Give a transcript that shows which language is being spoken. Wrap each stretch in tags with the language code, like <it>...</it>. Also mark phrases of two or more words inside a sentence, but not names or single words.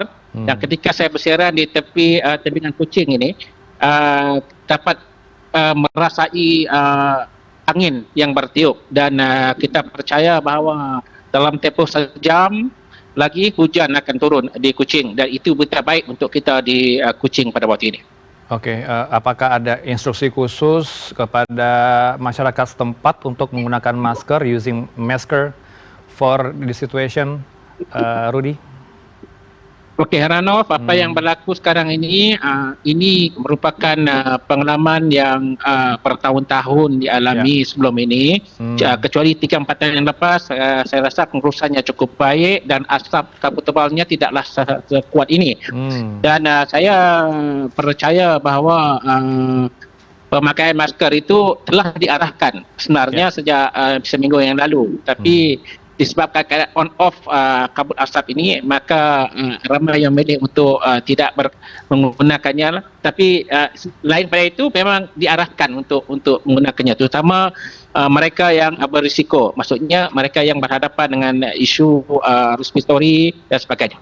<ms>Dan ketika saya bersiaran di tepi tebingan Kuching ini dapat merasai angin yang bertiup dan kita percaya bahawa dalam tempoh sejam lagi hujan akan turun di Kuching dan itu berita baik untuk kita di Kuching pada waktu ini.</ms> <id>Apakah ada instruksi khusus kepada masyarakat setempat untuk menggunakan masker,</id> <en>using masker for the situation, Rudi?</en> <ms>Heranov, apa yang berlaku sekarang ini merupakan pengalaman yang bertahun-tahun dialami sebelum ini. Kecuali 3-4 tahun yang lepas, saya rasa pengurusannya cukup baik dan asap kabut tebalnya tidaklah sekuat ini. Dan saya percaya bahawa pemakaian masker itu telah diarahkan sebenarnya sejak seminggu yang lalu. Tapi disebabkan keadaan on-off kabut asap ini, maka ramai yang memilih untuk tidak menggunakannya. Tapi lain pada itu memang diarahkan untuk menggunakannya, terutama mereka yang berisiko, maksudnya mereka yang berhadapan dengan isu respiratory dan sebagainya.</ms>